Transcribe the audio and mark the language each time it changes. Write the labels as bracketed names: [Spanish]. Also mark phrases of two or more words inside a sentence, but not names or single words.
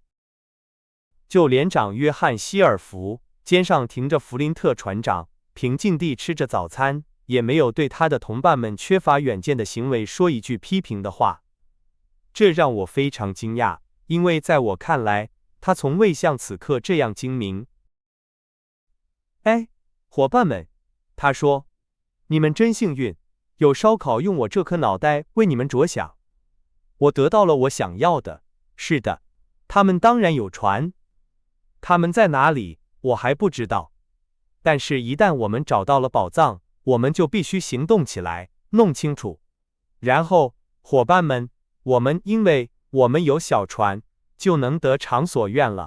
[Chinese] 就連長約翰·希爾弗肩上停着弗林特船長，平靜地吃着早餐，也沒有对他的同伴們缺乏遠見的行為說一句批評的話。這讓我非常驚訝，因為在我看來，他從未像此刻這樣精明。哎，夥伴們，他說，你們真幸運，有燒烤用我這顆腦袋為你們着想。我得到了我想要的。是的，他們當然有船。他們在哪裡，我還不知道。但是，一旦我們找到了寶藏，我們就必須行動起來，弄清楚。然後，夥伴們，因為我們有小船，就能得償所願了。